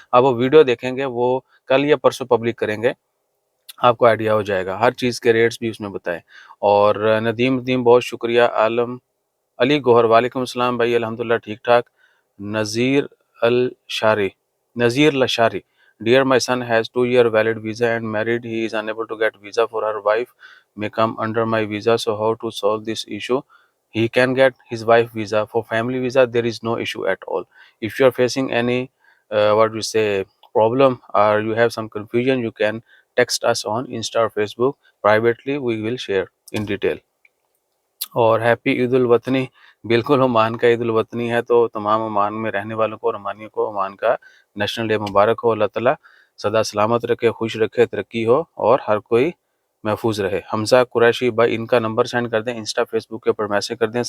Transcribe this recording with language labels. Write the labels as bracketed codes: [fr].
[hi] आप वो वीडियो देखेंगे, वो कल या परसों पब्लिक करेंगे, आपको आइडिया हो जाएगा। हर चीज़ के रेट्स भी उसमें बताएं। और नदीम नदीम बहुत शुक्रिया। आलम अली गौहर, वालेकुम अस्सलाम भाई, अल्हम्दुलिल्लाह ठीक ठाक। [en] Nazir Lashari Nazir Lashari, dear my son has 2 year valid visa and married. He is unable to get visa for her wife may come under my visa, so how to solve this issue? He can get his wife visa. For family visa there is no issue at all. If you are facing any what we say problem, or you have some confusion, you can text us on Insta or Facebook privately, we will share in detail. [hi] और happy Eid ul वतनी, बिल्कुल Oman का ईद उल वतनी है, तो तमाम Oman में रहने वालों को और ओमानियों को ओमान का नेशनल डे मुबारक हो। अल्लाह ताला सदा सलामत रखे, खुश रखे, तरक्की हो और हर कोई महफूज रहे। हमजा कुरैशी भाई, इनका नंबर सेंड कर दें, इंस्टा फेसबुक के ऊपर मैसेज कर दें।